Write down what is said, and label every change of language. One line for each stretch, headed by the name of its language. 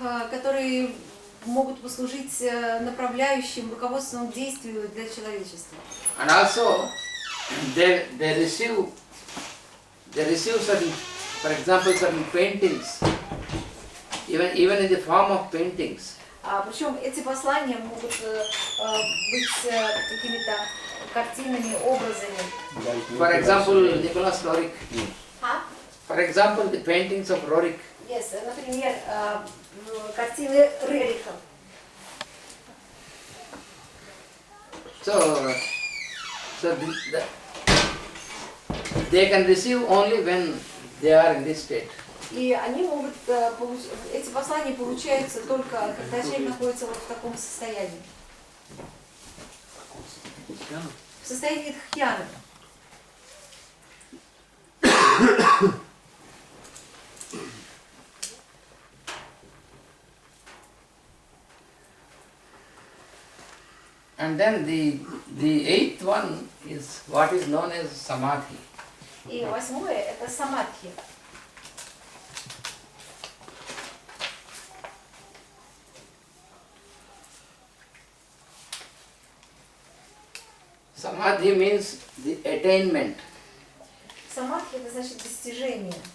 Russian: Которые могут послужить направляющим, руководственным действию для человечества.
English: And also they receive certain, for example, certain paintings, even in the form of paintings.
Russian: Причем эти послания могут быть какими-то картинами, образами.
English: For example, Nicholas Roerich. For example, the paintings of Roerich. Yes,
Russian: например, картины Рериха.
English: So they can receive only when they are in this state.
Russian: И они могут эти послания получаются только когда человек находится вот в таком состоянии. В состоянии дхьяны.
English: And then the eighth one is what is known as samadhi.
Russian: И восьмое это самадхи.
English: Samadhi means the attainment.
Russian: Самадхи это значит достижение.